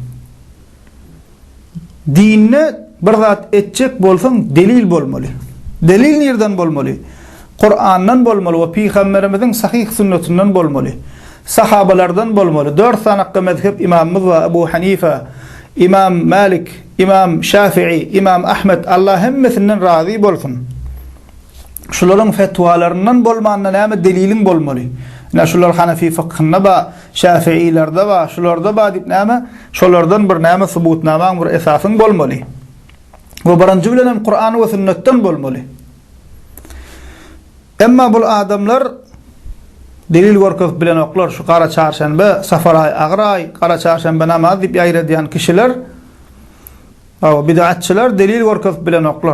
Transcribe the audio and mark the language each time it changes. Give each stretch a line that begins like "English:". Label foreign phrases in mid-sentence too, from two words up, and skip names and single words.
Turkmen: Dinni bir zat etjek bolsaň delil bolmaly. Delil nerden bolmaly? Kur'andan bolmaly we Peygamberimiziň sahih sünnetinden bolmaly. Sahabalardan bolmaly. 4 sanakka mezhep imamymyz we Ebu Hanifa, İmam Malik, İmam Şafii, İmam Ahmed, Allah hemmesinden razı bolsun. Şularyň fetwalaryndan bolmanda näme delilin bolmaly? Näme şular Hanefi fıkhynda ba, Şafiilerde ba, şularda ba diýip näme? Şolardan bir näme subutnama, bir esasyň bolmaly. Bu birinji bilen Kur'an we sünnetten bolmaly. Emma bul adamlar delil görkezip bilen oklar, şu kara çarşembe, Safar aýy, agyr aýy, kara çarşembe namaz diýip ýaýradýan kişiler, bid'atçylar delil görkezip bilen oklar.